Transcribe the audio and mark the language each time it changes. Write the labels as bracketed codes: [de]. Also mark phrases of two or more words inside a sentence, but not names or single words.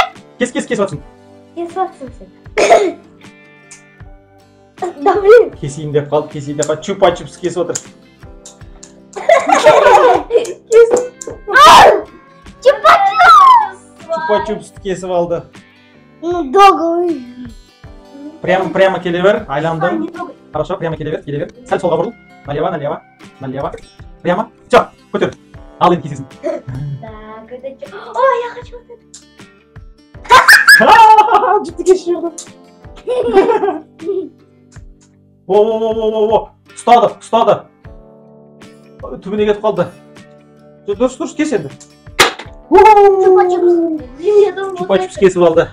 [kk] Кес өтсін. [ru] Да, блин. [kk] Кесейін деп қалды. Чупа-чупс кесіп отыр. Чупа-чупсты кесіп алды. [ru] Ну, долго. [kk] Прямо келе бер, айландың. [ru] Хорошо, прямо [kk] келе бер. Сәл солға бұрыл. [ru] Налево. Прямо. Все, [kk] көтер. Ал енді кесесің. [ru] Так, это что? Ой, я хочу вот это. [kk] Жіпті кесіп жіберді. Ұстады. Түбіне кетіп қалды. Дұрыс, кес енді. Чупа-чупс кесіп алды.